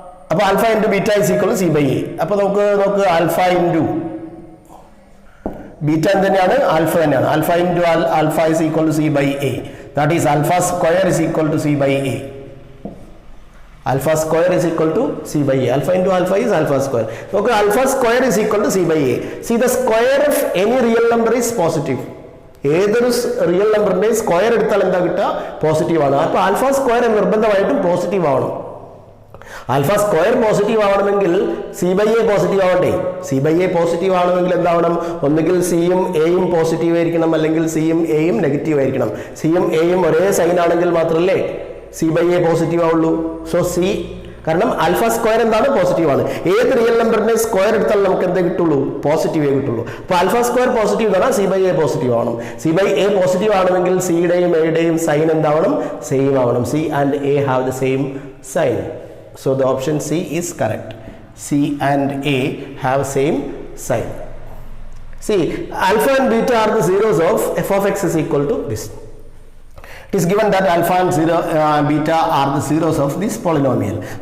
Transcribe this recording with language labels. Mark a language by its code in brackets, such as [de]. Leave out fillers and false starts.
[ml] അപ്പോൾ [en] Alpha into beta is equal to c by a. [ml] അപ്പോൾ നമുക്ക് ആൽഫ ഇൻറ്റു ബീറ്റ തന്നെയാണ്, ആൽഫ തന്നെയാണ്. [en] Alpha into alpha is equal to c by a. That is alpha square is equal to c by a. Alpha square is equal to c by a. Alpha into alpha is alpha square. Okay, alpha square is equal to c by a. See, the square of any real number is positive. [ml] ഏതൊരു real നമ്പറിന്റെ square എടുത്താൽ എന്താ കിട്ടുക? Positive ആണ്. അപ്പോൾ alpha square നിർബന്ധമായിട്ടും positive ആവണം. Alpha square positive ആവണമെങ്കിൽ സി ബൈ എ പോസിറ്റീവ് ആവണ്ടേ? സി ബൈ എ പോസിറ്റീവ് ആവണമെങ്കിൽ എന്താവണം? ഒന്നുകിൽ സിയും എയും പോസിറ്റീവ് ആയിരിക്കണം, അല്ലെങ്കിൽ സിയും എയും നെഗറ്റീവ് ആയിരിക്കണം. സിയും എയും ഒരേ സൈൻ ആണെങ്കിൽ മാത്രമല്ലേ സി ബൈ എ പോസിറ്റീവ് ആവുള്ളൂ. സോ സി, കാരണം ആൽഫ സ്ക്വയർ എന്താണ്? പോസിറ്റീവ് ആണ്. ഏത് റിയൽ നമ്പറിന്റെ സ്ക്വയർ എടുത്താൽ നമുക്ക് എന്തേ കിട്ടുള്ളൂ? പോസിറ്റീവേ കിട്ടുള്ളൂ. അപ്പോൾ ആൽഫ സ്ക്വയർ പോസിറ്റീവ് ആണ്, സി ബൈ എ പോസിറ്റീവ് ആവണം. സി ബൈ എ പോസിറ്റീവ് ആണെങ്കിൽ സിയുടെയും എയുടെയും സൈൻ എന്താവണം? സെയിം ആവണം. [en] C and a have the same sign. So the option C is correct. C and A have same sign. See, alpha and beta are the zeros of f of x is equal to this. It is given that alpha and beta are the zeros of this polynomial.